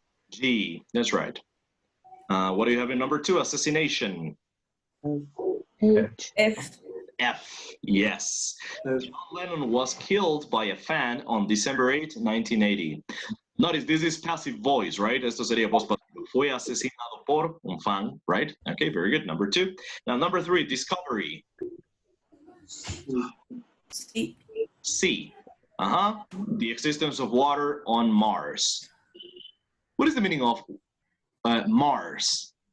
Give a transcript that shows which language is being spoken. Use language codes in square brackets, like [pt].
[en] G, that's right. What do you have in number two? Assassination. H. F. F, yes. John Lennon was killed by a fan on December 8, 1980. Notice this is passive voice, right? [es] Esto sería voz pasiva. Fue asesinado por un fan, right? [en] Okay, very good. Number two. Now, number three, discovery. C. C. The existence of water on Mars. What is the meaning of Mars?